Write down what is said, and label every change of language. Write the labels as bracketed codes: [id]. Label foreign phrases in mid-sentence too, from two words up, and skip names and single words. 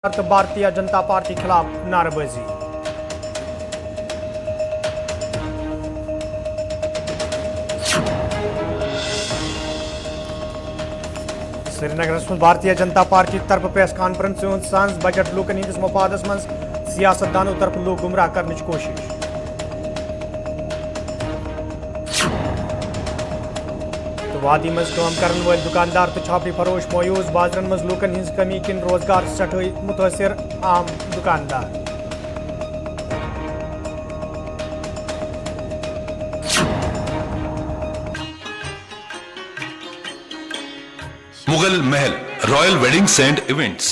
[ks] भारतीय जनता पार्टी खिलाफ नारेबाजी। श्रीनगर में भारतीय जनता पार्टी तरफ [en] press conference [ks] सांस बजट लूकन हंदिस मफादस मज सियासतदानों तरफ लूक [ur] گمراہ کرنے کی کوشش. [ks] वादी मज [ur] کام کرنے والے [ks] दुकानदार तो छापी फरोश मायूस बाजरन मज लूकन हिंज कमी किन रोजगार सठई मुतासिर आम दुकानदार। मुगल महल रॉयल वेडिंग्स एंड इवेंट्स।